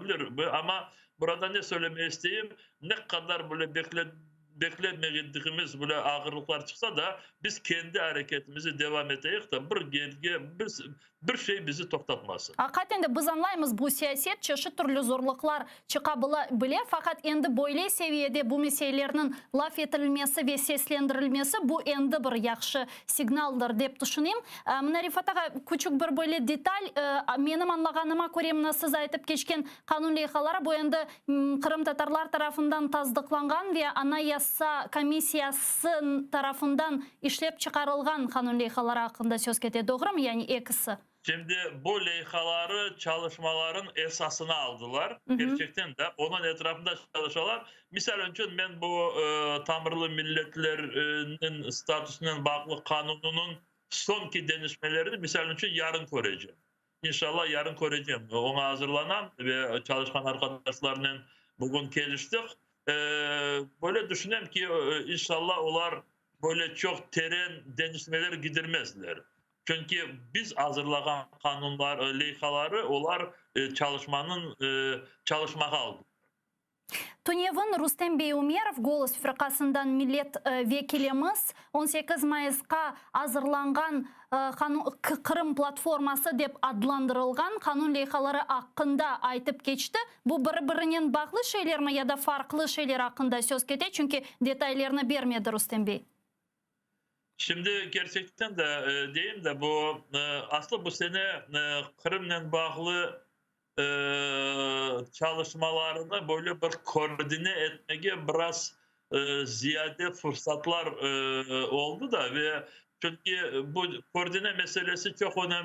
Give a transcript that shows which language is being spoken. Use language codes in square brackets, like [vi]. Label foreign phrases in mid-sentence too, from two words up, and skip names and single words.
[crh] Ama burada ne söylemeyi isteyeyim? Ne kadar böyle beklemediğimiz böyle ağırlıklar çıksa da biz kendi hareketimizi devam edeyiz da bir şey bizi toktatmasın. Hakikat endi biz anlaymiz bu siyaset çeşit türlü zorluklar çıkabilir fakat endi boyli seviyede bu meselelerinin laf etilmesi ve seslendirilmesi bu endi bir yaxşı signaldır dep düşüneyim. Mına Rifat ağa küçük bir böyle detal benim anlağanıma göre mına siz aytıp geçken kanun loyihalari bu endi Kırım Tatarlar tarafından tasdıklangan ve Anayasa Komissiyası tarafından işlep çıkarılgan kanun loyihalari hakkında söz ketedi. Doğru mu? Yani ikisi. [tr] Şimdi bu loyihaları çalışmaların esasını aldılar. Gerçekten de onun etrafında çalışıyorlar. Misal için ben bu Tamırlı milletlerin statüsünden bağlı kanununun sonki denişmelerini misal için yarın göreceğim. İnşallah yarın göreceğim. Ona hazırlanan ve çalışkan arkadaşlarla bugün geliştik. Böyle düşünüyorum ki inşallah onlar böyle çok terin denişmeler gidirmezler. Çünkü biz hazırlayan kanunlar, loyihaları onlar çalışmaya aldı. [crh] Tunev'in Rustem Beyumerov Golos Firkasından millet vekilimiz 18 Mayıs'a hazırlangan Kırım platforması dep adlandırılgan kanun loyihalari hakkında aytıp geçti. Bu bir-birinin bağlı şeyler mi ya da farklı şeyler hakkında söz ketedi? Çünkü detaylarını vermedi Rustem Bey. [tr] Şimdi gerçekten de diyeyim de bu aslında bu sene Kırım'la bağlı çalışmalarını böyle bir koordine etmeye biraz ziyade fırsatlar oldu da ve çünkü bu koordine meselesi çok önemli.